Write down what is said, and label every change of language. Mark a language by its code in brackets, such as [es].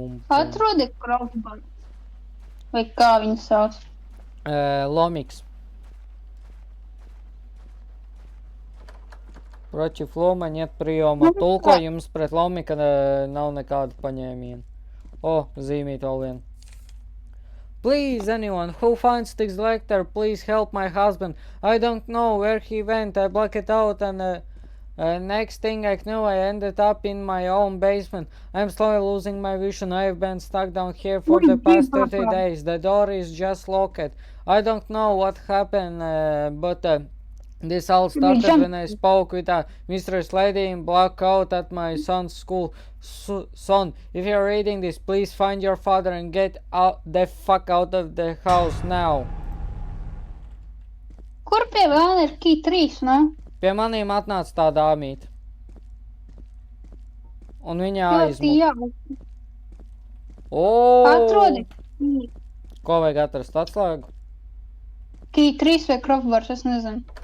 [lv] Atrodi crossbow. Vai kā viņu sauc? Lomiks. [ru] Против лома нет приема. [lv] Tulkojums pret lomika nav nekāda paņēmiena. Zīmīt vēl vien. [en] Please, anyone who finds this letter, please help my husband. I don't know where he went. I blacked it out and Next thing I knew, I ended up in my own basement. I'm slowly losing my vision. I've been stuck down here for the past 30 days. The door is just locked. I don't know what happened, but this all started when I spoke with a mysterious lady in black coat at my son's school. Son, if you're reading this, please find your father and get the fuck out of the house now. [lv] Kur pie vēlna ir key 3, nu? Pie manīm atnāca tā dāmīte. Un viņa Ļoti aizmuka. jauki. Atrodi. Ko vajag atrast? Atslēgu? Key 3 vai crowbars, es nezinu.